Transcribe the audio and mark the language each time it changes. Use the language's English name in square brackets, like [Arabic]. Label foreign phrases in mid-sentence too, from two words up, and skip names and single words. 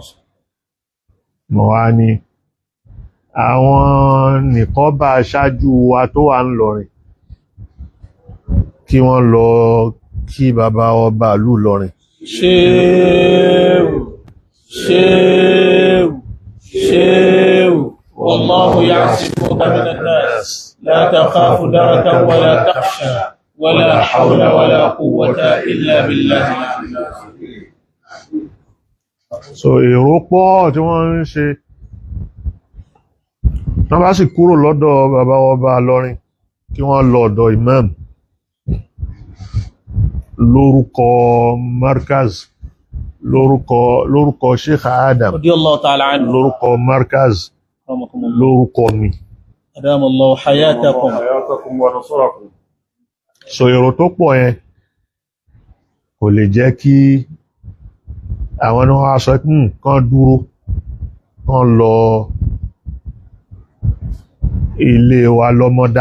[Yoruba] Mo wá ní àwọn nìkan bá aṣáájú wa tó wà ń Ìlọrin kí wọ́n lọ kí bàbá ọba ìlú Ìlọrin. [Arabic] Ṣéèwù والله يعصمك من الناس لا تخاف دركا ولا تخشى ولا حول ولا قوة إلا بالله. [Yoruba] So èrò pọ̀ tí wọ́n ń ṣe, wọ́n bá sì kúrò lọ́dọ̀ bàbá ọba Ìlọrin kí wọ́n lọ ọ̀dọ̀ imam lórúkọ markaz, lórúkọ Sheikh Adam, [Arabic] رضي الله تعالى عنه, [Yoruba] lórúkọ markaz, lórúkọ mi. [Arabic] أدام الله حياتكم ونصركم. [Yoruba] So èrò tó pọ̀ yẹn kò lè jẹ́ kí àwọn ní wọ́n sọ kán dúró kán lọ ilé wa lọ́mọdá.